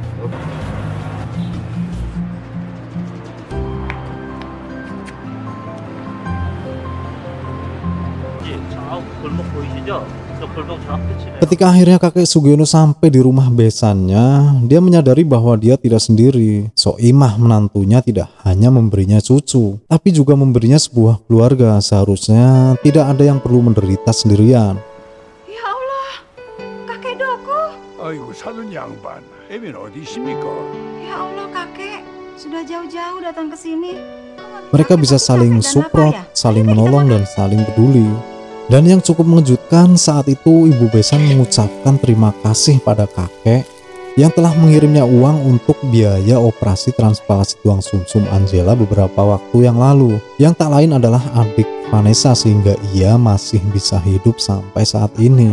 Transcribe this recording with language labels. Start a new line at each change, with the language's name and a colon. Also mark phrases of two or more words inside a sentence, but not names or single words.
Indonesian: Ketika akhirnya kakek Sugiono sampai di rumah besannya, dia menyadari bahwa dia tidak sendiri. Soimah menantunya tidak hanya memberinya cucu, tapi juga memberinya sebuah keluarga. Seharusnya tidak ada yang perlu menderita sendirian. Ya Allah, kakek Doku.
Korean: 아이고 사돈 양반, 애면 어디 있습니까?
Indonesian: Ya Allah kakek, sudah jauh-jauh datang ke sini. Mereka bisa saling support, saling menolong, dan saling peduli. Dan yang cukup mengejutkan saat itu Ibu Besan mengucapkan terima kasih pada kakek yang telah mengirimnya uang untuk biaya operasi transplantasi tulang sumsum Angela beberapa waktu yang lalu, yang tak lain adalah adik Vanessa, sehingga ia masih bisa hidup sampai saat ini.